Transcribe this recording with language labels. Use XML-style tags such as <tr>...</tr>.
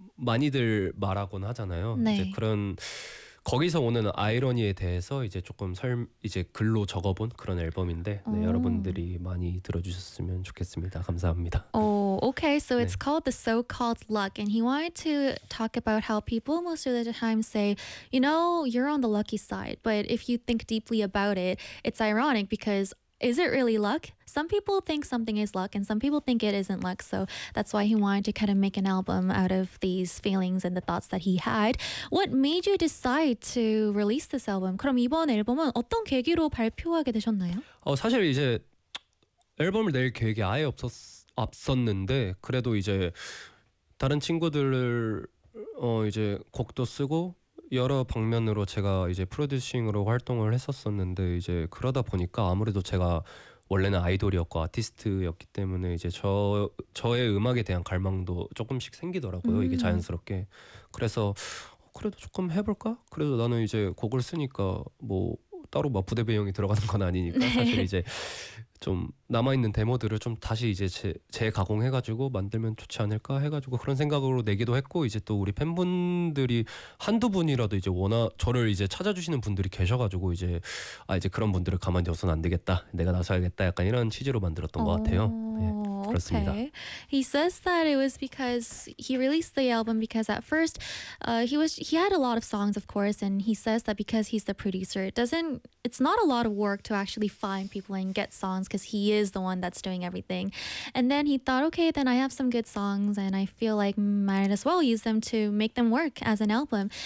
<ko>많이들 말하곤 하잖아요. 이제 네. 그런 거기서 오는 아이러니에 대해서 이제 조금 이제 글로 적어본 그런 앨범인데, 네, 여러분들이 많이 들어주셨으면 좋겠습니다. 감사합니다.</ko> <en>Okay, so it's called The So-Called Luck, and he wanted to talk about how people most of the time say, you know, you're on the lucky side, but if you think deeply about it, it's ironic because is it really luck? Some people think something is luck, and some people think it isn't luck. So that's why he wanted to kind of make an album out of these feelings and the thoughts that he had. What made you decide to release this album?</en> <ko>그럼 이번 앨범은 어떤 계기로 발표하게 되셨나요? 사실 이제 앨범을 낼 계획이 아예 없었는데 그래도 이제 다른 친구들 이제 곡도 쓰고 여러 방면으로 제가 이제 프로듀싱으로 활동을 했었었는데 이제 그러다 보니까 아무래도 제가 원래는 아이돌이었고 아티스트였기 때문에 이제 저의 음악에 대한 갈망도 조금씩 생기더라고요. 이게 자연스럽게. 그래서 그래도 조금 해볼까? 그래도 나는 이제 곡을 쓰니까 뭐 따로 막 부대배경이 들어가는 건 아니니까 사실 네. 이제 좀 남아있는 데모들을 좀 다시 이제 재가공해가지고 만들면 좋지 않을까 해가지고 그런 생각으로 내기도 했고 이제 또 우리 팬분들이 한두 분이라도 이제 저를 이제 찾아주시는 분들이 계셔가지고 이제 아 이제 그런 분들을 가만둬서는 안 되겠다 내가 나서야겠다 약간 이런 취지로 만들었던 것 같아요. 네,</ko> <en>Okay.</en> <ko>그렇습니다.</ko> <en>He says that it was because he released the album because at first he had a lot of songs, of course, and he says that because he's the producer, it's not a lot of work to actually find people and get songs because he is the one that's doing everything. And then he thought, okay, then I have some good songs and I feel like might as well use them to make them work as an album.</en>